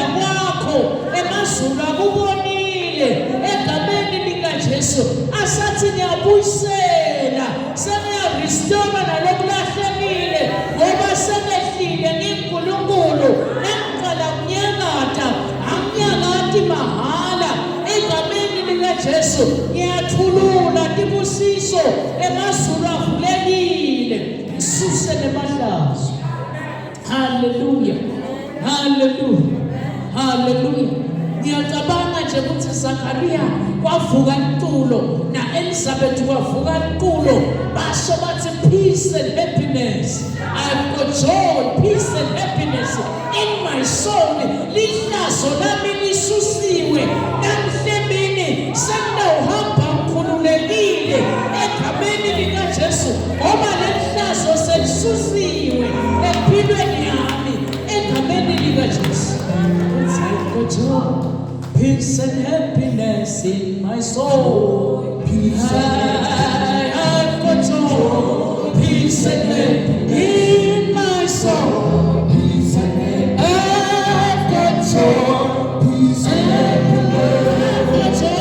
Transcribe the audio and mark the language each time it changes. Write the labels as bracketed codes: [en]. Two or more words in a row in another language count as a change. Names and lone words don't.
[ss] kwakho emazulu akubonile egameni likaJesu asathi ngiyabuyisela sengiyarestore nalokulahlekile ngoba sekehlile ngiNkulunkulu ngiqala kunyakata angiyakati mahala egameni likaJesu ngiyathulula tibusiso emazulu avulekile isuse nemahlazo. Hallelujah. Hallelujah. Hallelujah. Ngiyacabanga nje ukuthi Zakaria kwavuka intulo naElizabeth kwavuka intulo basho bathi [en] peace and happiness. I've got joy, peace and happiness in my soul. [ss] Lihlazo lami lisusiwe namhlebini senawuhamba mkhululekile egameni likaJesu ngoba lihlazo selisusiwe empilweni yami egameni likaJesu. [en] I've got joy, peace and happiness in my soul. Peace I've got joy, peace and happiness in my soul. Peace and I've got joy, peace and happiness.